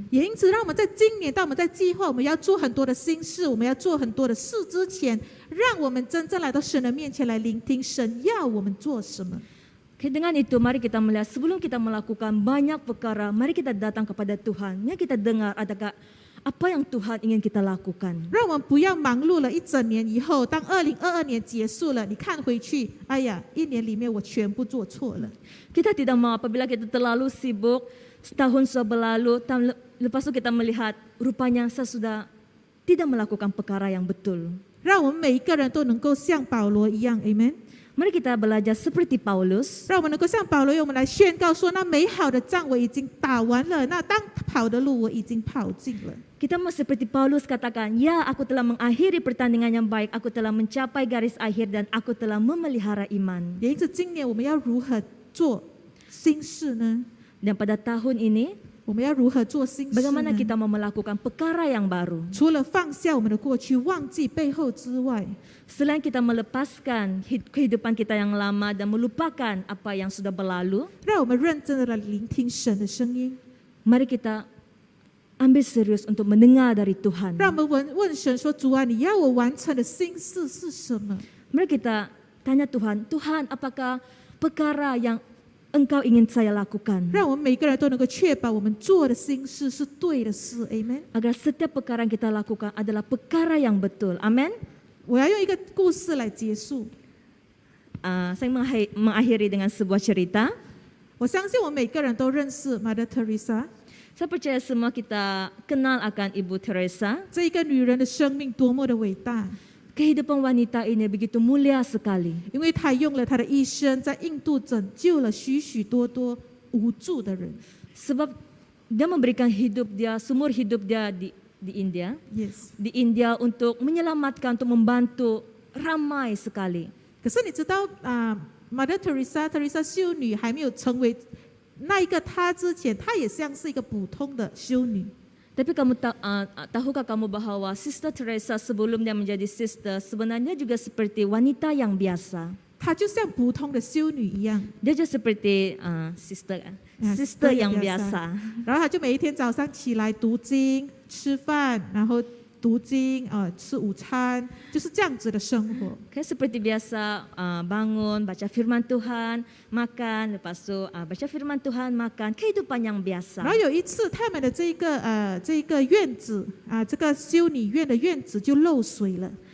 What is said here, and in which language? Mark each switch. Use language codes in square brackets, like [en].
[zh] 也因此，让我们在今年，当我们在计划我们要做很多的新事，我们要做很多的事之前，让我们真正来到神的面前来聆听神要我们做什么。 [ms] Okay, dengan itu mari kita melihat sebelum kita melakukan banyak perkara, mari kita datang kepada Tuhan. Yang kita dengar adakah apa yang Tuhan ingin kita lakukan. [zh] 让我们不要忙碌了一整年以后，当2022年结束了，你看回去，哎呀，一年里面我全部做错了。 [ms] Kita tidak mau apabila kita terlalu sibuk, setahun sudah berlalu, lepas itu kita melihat rupanya saya sudah tidak melakukan perkara yang betul. [zh] 让我们每一个人都能够像保罗一样 ，Amen。 [ms] Mari kita belajar seperti Paulus. [zh] 让我们能够像保罗一样，我们来宣告说：那美好的仗我已经打完了，那当跑的路我已经跑尽了。 [ms] Kita mau seperti Paulus katakan, ya aku telah mengakhiri pertandingan yang baik, aku telah mencapai garis akhir dan aku telah memelihara iman. [zh] 也因此，今年我们要如何做新事呢？ [ms] Dan pada tahun ini, [zh] 我们要如何做新事呢？ [ms] bagaimana kita mau melakukan perkara yang baru? [zh] 除了放下我们的过去，忘记背后之外， [ms] Selain kita melepaskan kehidupan kita yang lama dan melupakan apa yang sudah berlalu, [zh] 让我们认真的来聆听神的声音， [ms] mari kita ambil serius untuk mendengar dari Tuhan. [zh] 让我们问神说：主啊，你要我完成的新事是什么？ [ms] Mari kita tanya Tuhan, Tuhan apakah perkara yang Engkau ingin saya lakukan? [zh] 让我们每个人都能够确保我们做的新事是对的事，Amen。 [ms] Agar setiap perkara yang kita lakukan adalah perkara yang betul. Amin. [zh] 我要用一个故事来结束。 [ms] Saya mengakhiri dengan sebuah cerita. [zh] 我相信我们每个人都认识 Mother Teresa， [ms] Saya percaya semua kita kenal akan Ibu Teresa. [zh] 这一个女人的生命多么的伟大， [ms] Kehidupan wanita ini begitu mulia sekali. [zh] 因为她用了她的一生在印度拯救了许许多多无助的人。 [ms] Sebab dia memberikan hidup dia, sumur hidup dia di India. [en] Yes。 [ms] Di India untuk menyelamatkan, untuk membantu ramai sekali. [zh] 可是你知道Mother Teresa 修女还没有成为那一个她之前，她也像是一个普通的修女。 [ms] Tapi kamu tahukah kamu bahwa Sister Teresa sebelum dia menjadi sister sebenarnya juga seperti wanita yang biasa. [zh] 她就像普通的修女一样， [ms] Dia juga seperti sister yang biasa. [zh] 然后她就每一天早上起来读经、吃饭，然后读经吃午餐，就是这样子的生活。 [ms] Kayak seperti biasa bangun, baca firman Tuhan, makan, lepas itu baca firman Tuhan, makan, kehidupan yang biasa. [zh] 然后有一次，他们的这个院子这个修女院的院子就漏水了。